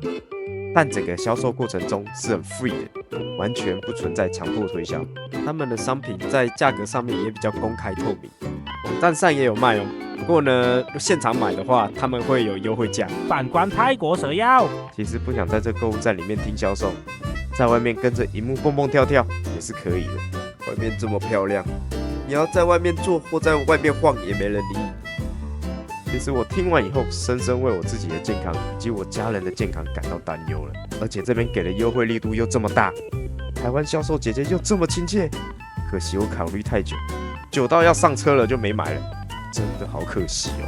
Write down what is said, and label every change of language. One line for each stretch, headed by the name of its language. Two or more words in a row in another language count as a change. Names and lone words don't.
Chinese: 但整個銷售過程中是很 free 的，完全不存在強迫推銷。他們的商品在價格上面也比較公開透明，網站上也有賣哦。不過呢，現場買的話，他們會有優惠價。反觀泰國蛇藥，其實不想在這購物站裡面聽銷售，在外面跟着熒幕蹦蹦跳跳也是可以的。外面這麼漂亮，你要在外面坐或在外面晃也沒人理你。其實我聽完以後，深深為我自己的健康以及我家人的健康感到擔憂了。而且這邊給的優惠力度又這麼大，台灣銷售姐姐又這麼親切，可惜我考慮太久，久到要上車了就沒買了，真的好可惜哦。